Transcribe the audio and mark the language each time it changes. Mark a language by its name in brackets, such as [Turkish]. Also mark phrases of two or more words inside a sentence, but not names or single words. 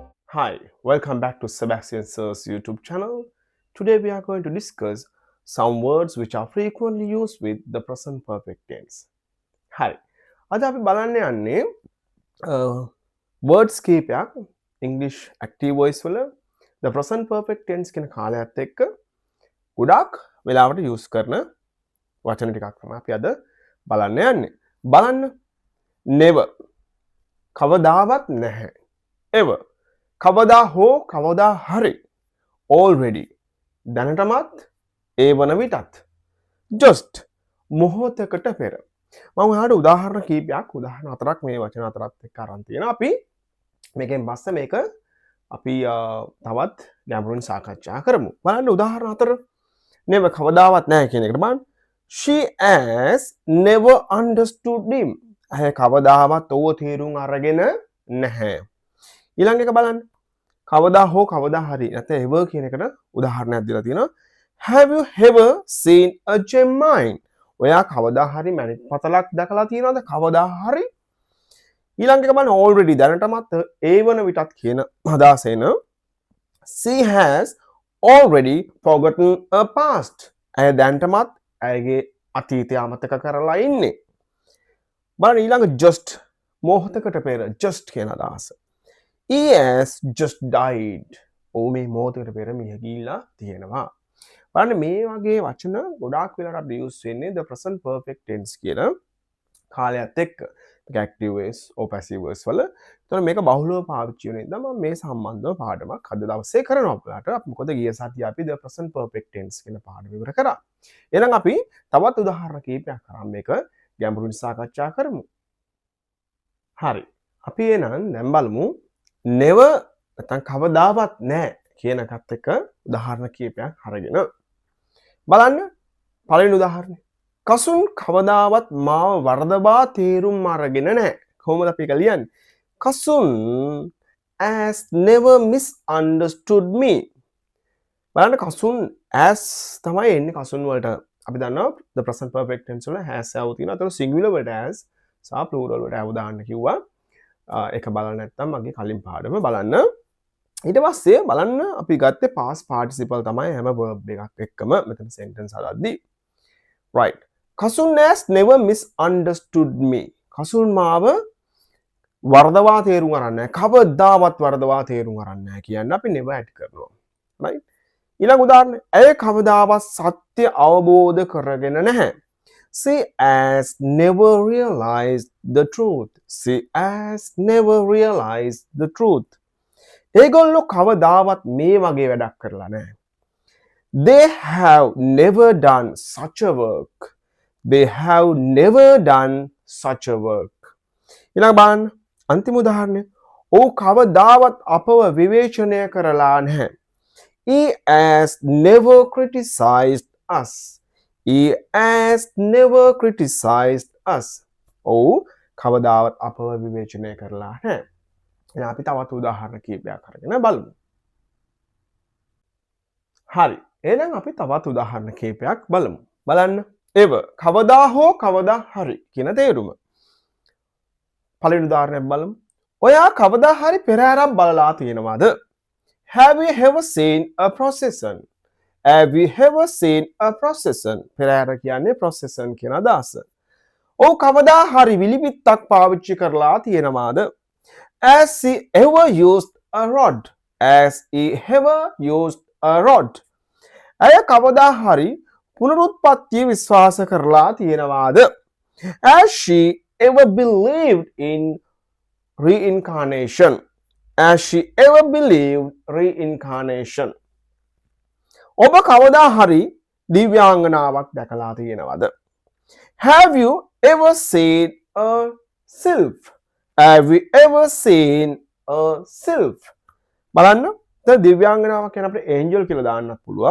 [English] Hi, welcome back to Sebastian Sir's YouTube channel. Today we are going to discuss some words which are frequently used with the present perfect tense. [Sinhala] හරි. අද අපි බලන්න යන්නේ words කීපයක් [English] English active voice [Sinhala] වල [English] the present perfect tense [Sinhala] කියන කාලයත් එක්ක ගොඩක් වෙලාවට use කරන වචන ටිකක් තමයි අපි අද බලන්න යන්නේ. බලන්න never කවදාවත් නැහැ. ever කවදා හෝ කවදා හරි already දැනටමත් ඒ වන විටත් just මොහොතකට පෙර මම ඔයාලට උදාහරණ කීපයක් උදාහරණ හතරක් මේ වචන හතරත් එක්ක අරන් තියෙනවා අපි මේකෙන් පස්සේ මේක අපි තවත් ගැඹුරින් සාකච්ඡා කරමු බලන්න උදාහරණ හතර never කවදාවත් නැහැ කියන එකට බලන්න [English] she has never understood him [Sinhala] ඇය කවදාවත් ඔව තේරුම් අරගෙන නැහැ ඊළඟ එක බලන්න කවදා හෝ කවදා හරි නැත්නම් ever කියන එකට උදාහරණයක් දීලා තියෙනවා have [English] you ever seen a gem mine [Sinhala] ඔයා කවදා හරි මැණික් පතලක් දැකලා තියෙනවද කවදා හරි ඊළඟ එක බලන්න already දැනටමත් ඒ වන විටත් කියන අදහස එන [English] she has already forgotten a past [Sinhala] ඇය දැනටමත් ඇයගේ අතීතය අමතක කරලා ඉන්නේ බලන්න ඊළඟ just මොහොතකට පෙර just කියන අදහස [English] He has just died. [Sinhala] ඔව් මේ මොහොතකට පෙර මිය ගිහිල්ලා තියෙනවා. බලන්න මේ වගේ වචන ගොඩාක් වෙලාවට අපි use වෙන්නේ [English] the present perfect tense [Sinhala] කියන කාලයත් එක්ක. [English] active voice or passive voice වල. [Sinhala] ඒතකොට මේක බහුලව පාවිච්චි වෙන නිසා මම මේ සම්බන්ධව පාඩමක් අද දවසේ කරනවා ඔයාලට. අපි මොකද ගිය සතියේ අපි [English] the present perfect tense [Sinhala] කියන පාඩම ඉවර කරා. එහෙනම් අපි තවත් උදාහරණ කීපයක් අරන් මේක ගැඹුරින් සාකච්ඡා කරමු. හරි. අපි එහෙනම් දැන් බලමු never නැත්නම් කවදාවත් නැහැ කියන එකත් එක්ක උදාහරණ කීපයක් අරගෙන බලන්න පළවෙනි උදාහරණය කසුන් කවදාවත් මාව වරදවා තේරුම් අරගෙන නැහැ කොහොමද අපි ඒක ලියන්නේ කසුන් [English] has never misunderstood me [Sinhala] බලන්න කසුන් as තමයි එන්නේ කසුන් වලට අපි දන්නවා [English] the present perfect tense [Sinhala] වල has ආව තියෙනවා ඒතකොට singular වලට as සහ plural වලට ආව දාන්න කිව්වා ඒක බලන්න නැත්නම් මගේ කලින් පාඩම බලන්න ඊට පස්සේ බලන්න අපි ගත්තේ [English] past participle [Sinhala] තමයි හැම verb එකක් එක්කම මෙතන sentence හදද්දී [English] right Kasun has never misunderstood me [Sinhala] කසුන් මාව වරදවා තේරුම් අරන් නැහැ කවදාවත් වරදවා තේරුම් අරන් නැහැ කියන්න අපි [English] never add [Sinhala] කරනවා right ඊළඟ උදාහරණය ඇය කවදාවත් සත්‍ය අවබෝධ කරගෙන නැහැ [English] She has never realized the truth. She has never realized the truth. [Sinhala] ඒගොල්ලෝ කවදාවත් මේ වගේ වැඩක් කරලා නැහැ. [English] They have never done such a work. They have never done such a work. [Sinhala] ඊළඟ බලන්න අන්තිම උදාහරණය. ඔව් කවදාවත් අපව විවේචනය කරලා නැහැ. [English] He has never criticized us. He has never criticized us. [Sinhala] ඔව් කවදාවත් අපව විවේචනය කරලා නැහැ. එහෙනම් අපි තවත් උදාහරණ කීපයක් අරගෙන බලමු. හරි. එහෙනම් අපි තවත් උදාහරණ කීපයක් බලමු. බලන්න. ever කවදා හෝ කවදා හරි කියන තේරුම. පළවෙනි උදාහරණයක් බලමු. ඔයා කවදා හරි පෙරහැරක් බලලා තියෙනවද? [English] Have you ever seen a procession? Have you ever seen a procession? [Sinhala] පෙරහැර කියන්නේ procession කියන අදහස. ඔව් කවදා හරි විලිපිත්තක් පාවිච්චි කරලා තියෙනවාද? [English] Has he ever used a rod? Has he ever used a rod? [Sinhala] ඇය කවදා හරි පුනරුත්පත්තිය විශ්වාස කරලා තියෙනවාද? [English] Has she ever believed in reincarnation? Has she ever believed reincarnation? [Sinhala] ඔබ කවදා හරි දිව්‍යාංගනාවක් දැකලා තියෙනවද? [English] Have you ever seen a sylph? Have you ever seen a sylph? [Sinhala] බලන්න දැන් දිව්‍යාංගනාවක් කියන අපිට angel කියලා දාන්නත් පුළුවන්.